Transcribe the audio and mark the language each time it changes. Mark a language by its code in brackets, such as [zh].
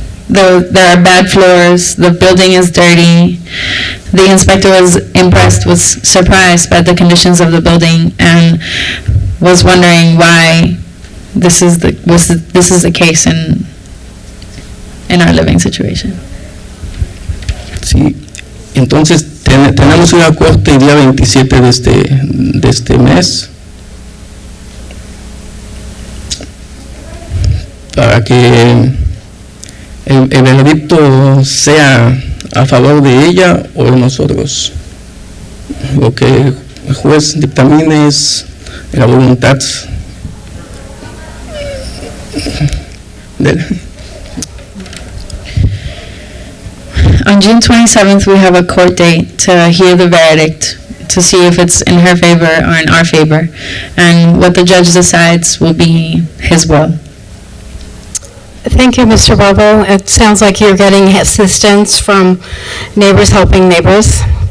[en] There are bad floors, the building is dirty. The inspector was impressed, was surprised by the conditions of the building, and was wondering why this is the case in our living situation. [es] Sí, entonces tenemos una corte el día 27 de este mes para que el veredicto sea a favor de ella o de nosotros. Lo que el juez dictamine es la voluntad de. [en] On June 27th, we have a court date to hear the verdict, to see if it's in her favor or in our favor. And what the judge decides will be his will. Thank you, Mr. Bobo. It sounds like you're getting assistance from Neighbors Helping Neighbors.